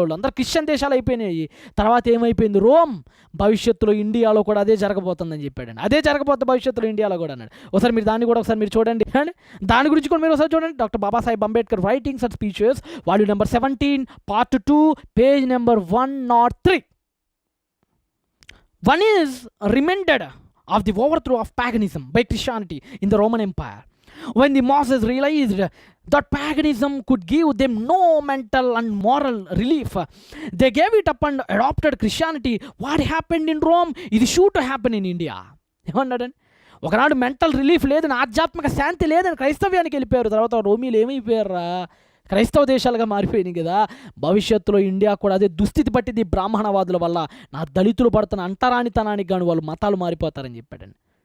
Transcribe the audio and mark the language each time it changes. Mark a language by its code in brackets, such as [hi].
[te] వాళ్ళు అందరూ క్రిస్టియన్ దేశాలు అయిపోయినాయి. తర్వాత ఏమైపోయింది, రోమ్. భవిష్యత్తులో ఇండియాలో కూడా అదే జరగబోతుందని చెప్పాడండి. అదే జరగబోతుంది భవిష్యత్తులో ఇండియాలో కూడా అన్నాడు. ఒకసారి మీరు దాన్ని కూడా మీరు చూడండి. దాని గురించి కూడా మీరు ఒకసారి చూడండి. Doctor Babasaheb Ambedkar writings and speeches volume number 17 part 2 page number 103. [en] One is reminded of the overthrow of paganism by Christianity in the Roman Empire. When the masses realized that paganism could give them no mental and moral relief, they gave it up and adopted Christianity. What happened in Rome is sure to happen in India. [te] ఏమన్నాడండి, ఒకనాడు mental relief లేదని, ఆధ్యాత్మిక శాంతి లేదని క్రైస్తవ్యానికి వెళ్ళిపోయారు. తర్వాత రోమీలు ఏమైపోయారా, క్రైస్తవ దేశాలుగా మారిపోయినాయి కదా. భవిష్యత్తులో ఇండియా కూడా అదే దుస్థితి పట్టింది బ్రాహ్మణవాదుల వల్ల. నా దళితులు పడుతున్న అంటరానితనానికి గాను వాళ్ళు మతాలు మారిపోతారని చెప్పాడండి.